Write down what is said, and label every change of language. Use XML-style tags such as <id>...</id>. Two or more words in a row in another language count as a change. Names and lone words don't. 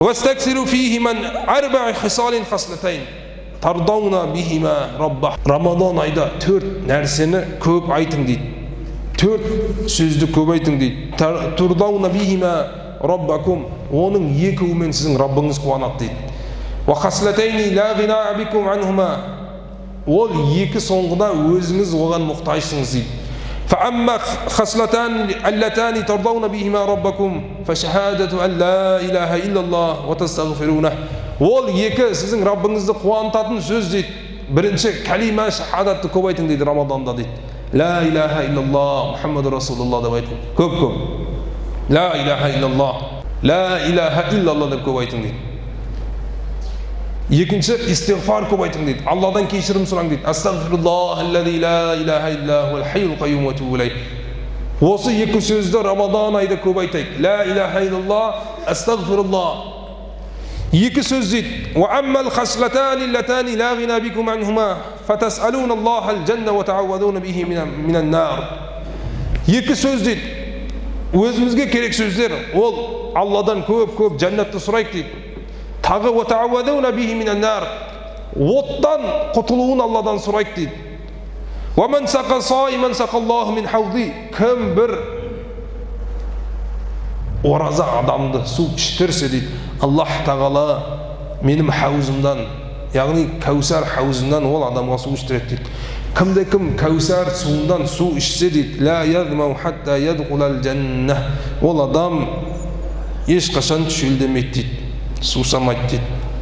<ar>واستكثروا فيه من 4 خصال خصلتين ترضون بهما ربه.</ar> <kk>Рамадан айда 4 нәрсені көп айтың дейді. 4 сөзді көп айтың дейді.</kk> <ar>ترضون بهما ربكم,</ar> <kk>оның екеуімен сіздің Раббыңыз қуанады дейді.</kk> <ar>وخصلتين لا غنى بكم عنهما,</ar> <kk>ол екі соңғыда өзіңіз оған мұқтажсыңыз дейді.</kk> <ar>فأما خصلتان اللتان ترضون بهما ربكم فشهادة أن لا إله إلا الله وتستغفرونه,</ar> <kk>ол екі сіздің Раббыңызды қуантатын сөз дейді. Бірінші калима шахадатты көп айтың дейді Рамаданда дейді.</kk> <ar>لا إله إلا الله محمد رسول الله</ar> <kk>деп айтың. Көп.</kk> <ar>لا إله إلا الله, لا إله إلا الله</ar> <kk>деп көп айтың дейді. Екінші истигфар көп айтың дейді. Алладан кешірім сұраң дейді.</kk> <ar>أستغفر الله الذي لا إله إلا هو الحي القيوم وأتوب إليه.</ar> <kk>Осы екі сөзді Рамадан айда көп айтайық.</kk> <ar>لا إله إلا الله,</ar> <kk>астағфируллах. Екі сөз дейді.</kk> <ar>وأما الخصلتان اللتان لا غنى بكم عنهما فتسألون الله الجنة وتعوذون به من النار.</ar> <kk>Екі сөз дейді. Өзімізге керек сөздер. Ол Алладан көп жәннатты сұрайық дейді.</kk> <ar>Тағы وتعوذون به من النار,</ar> <kk>оттан құтылуын Алладан сұрайық дейді.</kk> <ar>ومن سقى صائما سقى الله من حوضي.</ar> <kk>Кім бір ораза адамды су іштерсе дейді, Аллах тағала менің хаузымдан, яғни Кәусар хаузымдан ол адамға су іштіреді дейді. Кім Кәусар суынан су ішсе дейді,</kk> <ar>لا يظمأ حتى يدخل الجنة,</ar> <kk>ол адам ешқашан шөлдемейді дейді, сусамайды дейді.</kk>